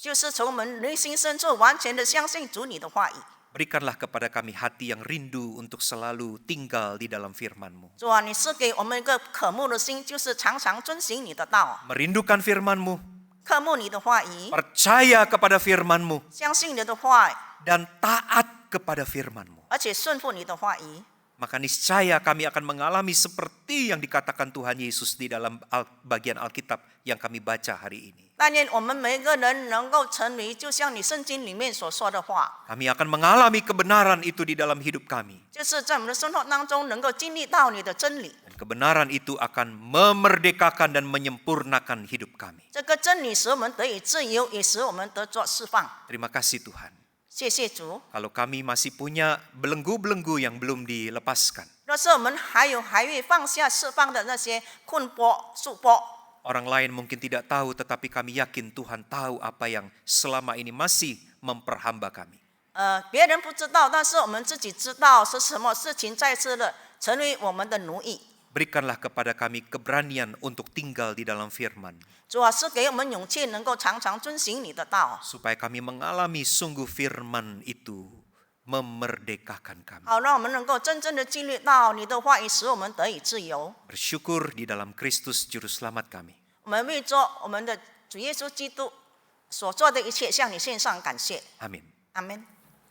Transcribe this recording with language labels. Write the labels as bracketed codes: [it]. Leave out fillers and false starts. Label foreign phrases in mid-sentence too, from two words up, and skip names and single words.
[zh] 就是从我们内心深处完全的相信主你的话语。 [id] Berikanlah kepada kami hati yang rindu untuk selalu tinggal di dalam firman-Mu. [zh] 主啊，你赐给我们一个渴慕的心，就是常常遵行你的道， [id] Merindukan firman-Mu, [zh] 渴慕你的话语， [id] percaya kepada firman-Mu, [zh] 相信你的话语， [id] dan taat kepada firman-Mu. [zh] 而且顺服你的话语。 [id] Maka niscaya kami akan mengalami seperti yang dikatakan Tuhan Yesus di dalam bagian Alkitab yang kami baca hari ini. [zh] 但愿我们每一个人能够成为，就像你圣经里面所说的话， [id] Kami akan mengalami kebenaran itu di dalam hidup kami. [zh] 就是在我们的生活当中能够经历到你的真理。 [id] Dan kebenaran itu akan memerdekakan dan menyempurnakan hidup kami. [zh] 这个真理使我们得以自由，也使我们得着释放。 [id] Terima kasih Tuhan. [zh] 谢谢主。 [id] Kalau kami masih punya belenggu-belenggu yang belum dilepaskan, [zh] 若是我们还未放下释放的那些困迫束缚， [id] orang lain mungkin tidak tahu, tetapi kami yakin Tuhan tahu apa yang selama ini masih memperhamba kami. [zh] 别人不知道，但是我们自己知道是什么事情再次的成为我们的奴役。 [id] Berikanlah kepada kami keberanian untuk tinggal di dalam firman, [zh] 主啊，是给我们勇气，能够常常遵行你的道， [id] supaya kami mengalami sungguh firman itu memerdekakan kami. [zh] 好让我们能够真正的经历到你的话语，使我们得以自由。 [id] Bersyukur di dalam Kristus Juru Selamat kami. [zh] 我们为着我们的主耶稣基督所做的一切，向你献上感谢。 [id] Amin. [zh] 阿门。